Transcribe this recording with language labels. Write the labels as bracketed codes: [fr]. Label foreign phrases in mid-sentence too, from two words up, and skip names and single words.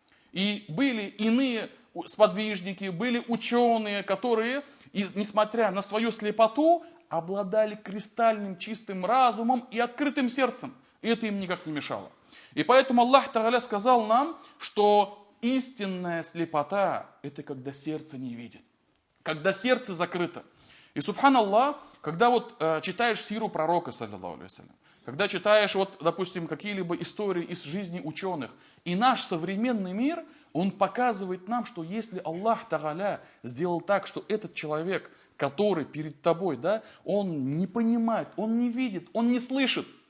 [ru] И были иные сподвижники, были ученые, которые, несмотря на свою слепоту, обладали кристальным чистым разумом и открытым сердцем. И это им никак не мешало. И поэтому [ar] الله تعالى [ru] сказал нам, что истинная слепота – это когда сердце не видит, когда сердце закрыто. И, субханаллах, когда вот читаешь сиру пророка, [ar] صلى الله عليه وسلم, [ru] когда читаешь, вот, допустим, какие-либо истории из жизни ученых, и наш современный мир, он показывает нам, что если [ar] الله تعالى [ru] сделал так, что этот человек, который перед тобой, да, он не понимает, он не видит, он не слышит,